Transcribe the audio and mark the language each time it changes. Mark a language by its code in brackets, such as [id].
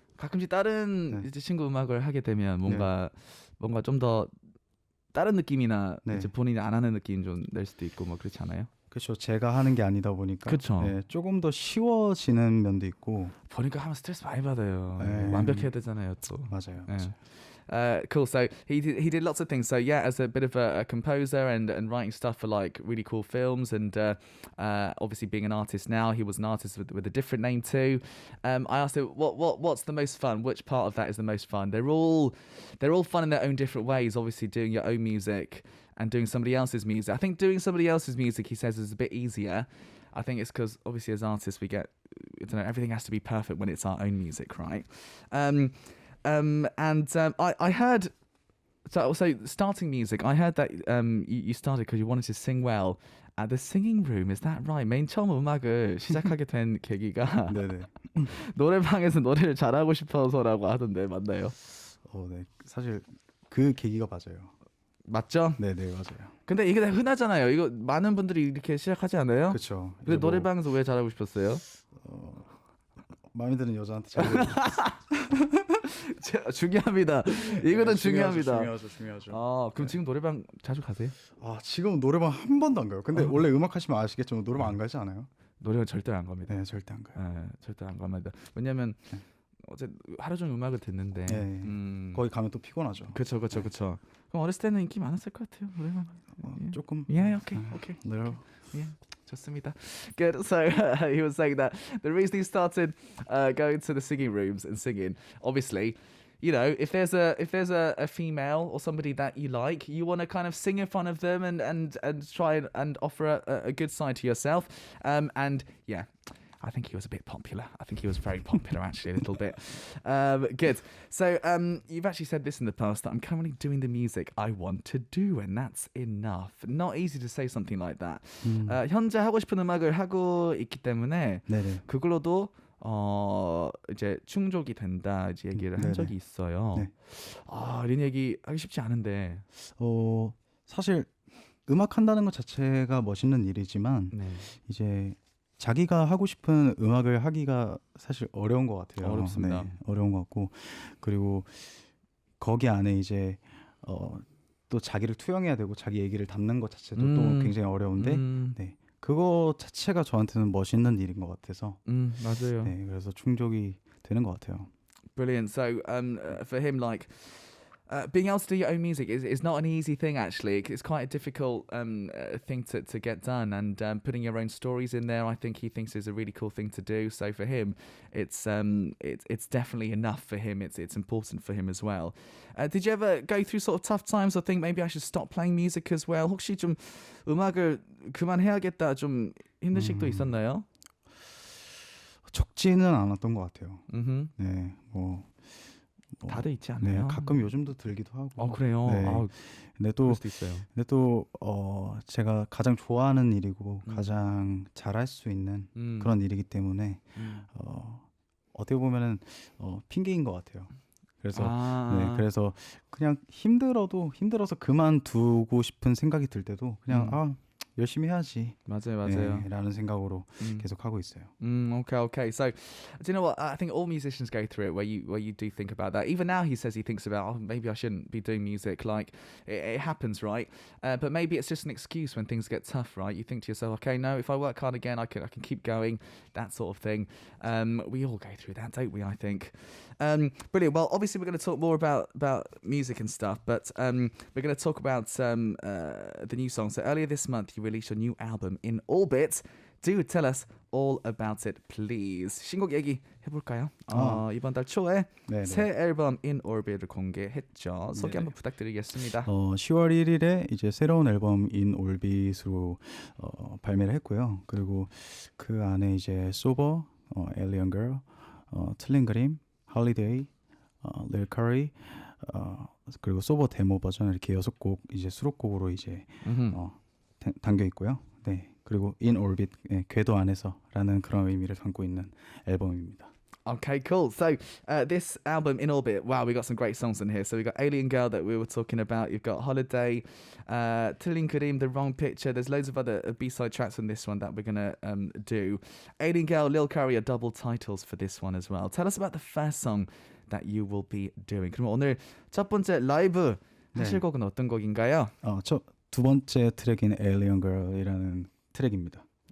[ko] 가끔씩 다른 이제 친구 음악을 하게 되면 뭔가 좀 더 다른 느낌이나 이제 본인이 안 하는 느낌 좀 낼 수도 있고 뭐 그렇지 않아요? 그렇죠. 제가 하는 게 아니다 보니까 조금 더 쉬워지는 면도 있고 보니까 하면 스트레스 많이 받아요. 완벽해야 되잖아요, 또. 맞아요. [en] Cool. So he did lots of things. So yeah, as a bit of a composer and writing stuff for like really cool films, and obviously being an artist now, he was an artist with a different name too. I asked him what's the most fun. Which part of that is the most fun? They're all fun in their own different ways. Obviously, doing your own music and doing somebody else's music. I think doing somebody else's music, he says, is a bit easier. I think it's because obviously as artists we get, everything has to be perfect when it's our own music, right? I heard, so starting music, I heard that you started because you wanted to sing well at the singing room. Is that right? [ko] 맨 처음 음악을 시작하게 된 계기가 노래방에서 노래를 잘하고 싶어서라고 하던데 맞나요? 네, 사실 그 계기가 맞아요. 맞죠? 네네 맞아요. 근데 이게 흔하잖아요. 이거 많은 분들이 이렇게 시작하지 않아요? 그렇죠. 근데 노래방에서 왜 잘하고 싶었어요? 마음에 드는 여자한테 잘 중요합니다. 이거는 중요합니다. 중요하죠. 아, 그럼 지금 노래방 자주 가세요? 아, 지금 노래방 한 번도 안 가요. 근데 원래 음악 하시면 아시겠지만 노래방 안 가지 않아요? 노래방 절대 안 갑니다. 네, 절대 안 가요. 네, 절대 안 갑니다. 왜냐면 어제 하루 종일 음악을 듣는데 거기 가면 또 피곤하죠. 그렇죠. 그럼 어렸을 때는 인기 많았을 것 같아요. 노래방. 조금. [en] Yeah, okay. [ko] 네. [en] Yeah. [ko] 좋습니다. [en] Good. So he was saying that the reason he started going to the singing rooms and singing, obviously, you know, if there's a female or somebody that you like, you want to kind of sing in front of them and try and offer a good side to yourself. And yeah, I think he was a bit popular. I think he was very popular, actually, a little bit. Good. So you've actually said this in the past, that I'm currently doing the music I want to do, and that's enough. Not easy to say something like that. [ko] 현재 하고 싶은 음악을 하고 있기 때문에 네네. 그걸로도 이제 충족이 된다 이제 얘기를 한 적이 있어요. 네. 이런 얘기 하기 쉽지 않은데. 사실 음악 한다는 것 자체가 멋있는 일이지만 이제 자기가 하고 싶은 음악을 하기가 사실 어려운 것 같아요. 어렵습니다. 네, 어려운 것 같고, 그리고 거기 안에 이제 또 자기를 투영해야 되고 자기 얘기를 담는 것 자체도 또 굉장히 어려운데 네, 그거 자체가 저한테는 멋있는 일인 것 같아서 맞아요. 네, 그래서 충족이 되는 것 같아요. [en] Brilliant. So for him, like being able to do your own music is not an easy thing, actually. It's quite a difficult thing to get done, and putting your own stories in there, I think he thinks is a really cool thing to do. So for him, it's definitely enough for him. It's important for him as well. Did you ever go through sort of tough times or think maybe I should stop playing music as well? [ko] 혹시 좀 음악을 그만해야겠다 좀 힘든 시기도 있었나요? 적지는 않았던 것 같아요. 네, 다들 있지 않나요? 네, 가끔 요즘도 들기도 하고. 그래요. 네. 근데 또 그럴 수도 있어요. 근데 또 제가 가장 좋아하는 일이고 가장 잘할 수 있는 그런 일이기 때문에 어떻게 보면은 핑계인 것 같아요. 그래서 네, 그래서 그냥 힘들어서 그만두고 싶은 생각이 들 때도 그냥 열심히 해야지. 맞아요. 네, 라는 생각으로 계속 하고 있어요. [en] Okay. So, do you know what? I think all musicians go through it where you do think about that. Even now, he says he thinks about, maybe I shouldn't be doing music. Like, it happens, right? But maybe it's just an excuse when things get tough, right? You think to yourself, okay, no, if I work hard again, I can keep going. That sort of thing. We all go through that, don't we? I think. Brilliant. Well, obviously, we're going to talk more about music and stuff, but we're going to talk about the new song. So earlier this month, you released your new album in Orbit. Do tell us all about it, please. [ko] 신곡 얘기 해볼까요? 이번 달 초에 새 앨범 In Orbit을 공개했죠. 소개 한번 부탁드리겠습니다. 10월 1일에 이제 새로운 앨범 In Orbit으로 발매를 했고요. 그리고 그 안에 이제 소버, Alien Girl, 틀린 그림, Holiday, Lil Curry, 그리고 소버 데모 버전 이렇게 6곡 이제 수록곡으로 이제 담겨 있고요. 네. 그리고 In Orbit, 궤도 안에서라는 그런 의미를 담고 있는 앨범입니다. [en] Okay, cool. So this album In Orbit, wow, we got some great songs in here. So we got Alien Girl that we were talking about. You've got Holiday, 틀린 그림, The Wrong Picture. There's loads of other B-side tracks on this one that we're gonna do. Alien Girl, Lil Curry are double titles for this one as well. Tell us about the first song that you will be doing. [ko] 그럼 오늘 첫 번째 라이브 하실 곡은 어떤 곡인가요? 두 번째 트랙인 Alien Girl이라는 트랙입니다.